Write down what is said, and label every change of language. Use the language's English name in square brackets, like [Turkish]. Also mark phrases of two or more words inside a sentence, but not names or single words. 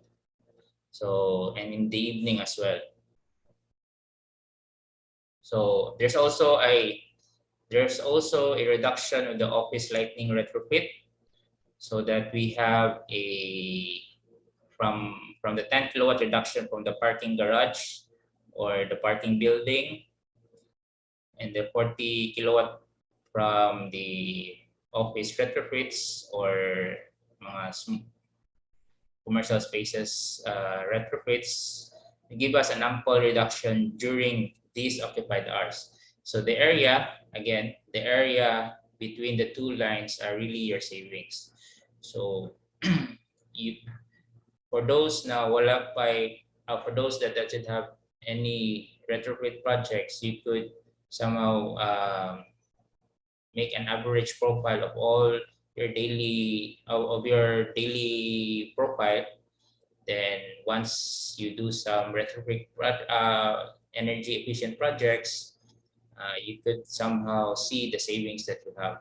[English] So, and in the evening as well. So there's also a reduction of the office lighting retrofit, so that we have a from the 10 kilowatt reduction from the parking garage or the parking building, and the 40 kilowatt from the office retrofits or mga commercial spaces retrofits, give us an ample reduction during these occupied hours. So the area, again, the area between the two lines are really your savings. So you, for those now [Filipino] wala pa, [English] for those that doesn't have any retrofit projects, you could somehow make an average profile of all your daily profile. Then once you do some retrofit energy efficient projects, you could somehow see the savings that you have.